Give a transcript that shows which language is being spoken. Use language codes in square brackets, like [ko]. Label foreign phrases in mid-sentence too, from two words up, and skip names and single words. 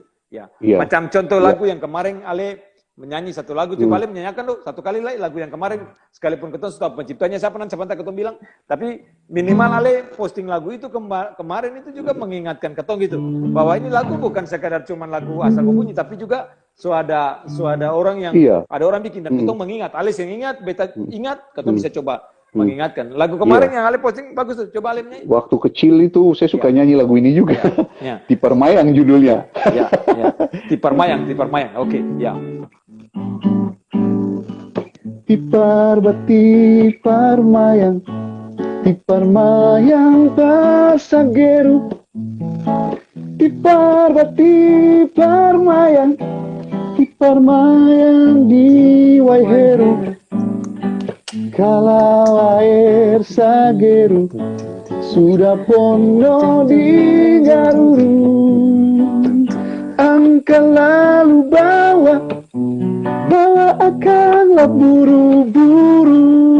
[abs] Ya, macam contoh lagu yang kemarin Ale menyanyi satu lagu, coba Ale menyanyikan loh satu kali lah lagu yang kemarin, sekalipun ketong sudah penciptanya siapa nanti sebentar ketong bilang, tapi minimal Ale posting lagu itu kemarin itu juga mengingatkan ketong gitu, bahwa ini lagu bukan sekadar cuma lagu asal bunyi, tapi juga so ada orang yang ada orang bikin dan ketong mengingat, Ale yang ingat, beta ingat, ketong bisa coba mengingatkan. Lagu kemarin yang Ale posting bagus tuh, coba Ale nyanyi. Waktu kecil itu saya suka nyanyi lagu ini juga. Tipar Mayang judulnya. Tipar Mayang. Oke, ya. Tipar mayang, tipar mayang pasageru. Tipar mayang, tipar mayang di Waiheru. Kalau air sageru sudah pono di Garuru, angka lalu bawa akanlah buru-buru.